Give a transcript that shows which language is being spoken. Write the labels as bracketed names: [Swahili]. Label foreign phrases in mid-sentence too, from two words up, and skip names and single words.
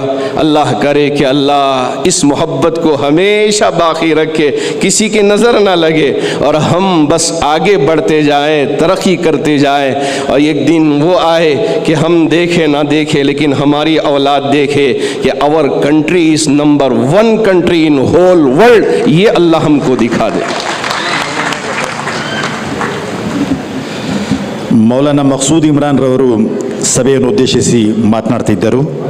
[Urdu] اللہ کرے کہ اللہ اس محبت کو ہمیشہ باقی رکھے، کسی کی نظر نہ لگے، اور ہم بس آگے بڑھتے جائیں، ترقی کرتے جائیں، اور ایک دن وہ آئے کہ ہم دیکھے نہ دیکھے لیکن ہماری اولاد دیکھے کہ اور [English] country is number 1 country in whole world۔ [Urdu] یہ اللہ ہم کو دکھا دے۔ [Kannada] ಮೌಲಾನಾ ಮಕ್ಸೂದ್ ಇಮ್ರಾನ್ ರವರು ಸಭೆಯನ್ನು ಉದ್ದೇಶಿಸಿ ಮಾತನಾಡ್ತಿದ್ದರು।